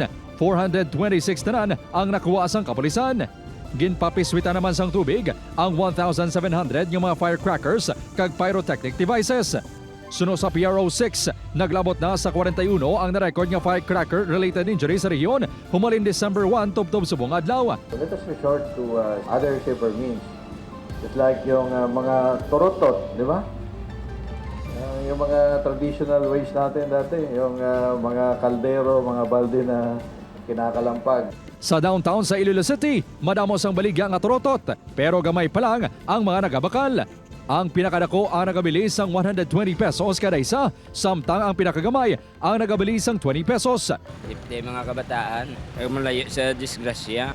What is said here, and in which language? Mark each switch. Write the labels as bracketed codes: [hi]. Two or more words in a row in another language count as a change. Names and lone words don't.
[hil] 426 tanan ang nakuha sang kapulisan. Ginpapiswita naman sang tubig ang 1,700 yung mga firecrackers kag [en] pyrotechnic devices. [hil] Sunod sa PRO6, naglabot na sa 41 ang narecord nga [en] firecracker-related injuries [hil] sa rehiyon humalin December 1 tubtob subong adlaw. [en] Let us resort to other safer means. Just like [tl] yung mga torotot, di ba? Yung mga [en] traditional ways [tl] natin dati, yung mga kaldero, mga balde na kinakalampag. [hil] Sa downtown sa Iloilo City, madamos ang baligya nga torotot, pero gamay pa lang ang mga nagabakal. Ang pinakadako ang nagabili sang 120 pesos kada isa, samtang ang pinakagamay ang nagabili sang 20 pesos. Di mga kabataan, ay malayo sa disgrasya.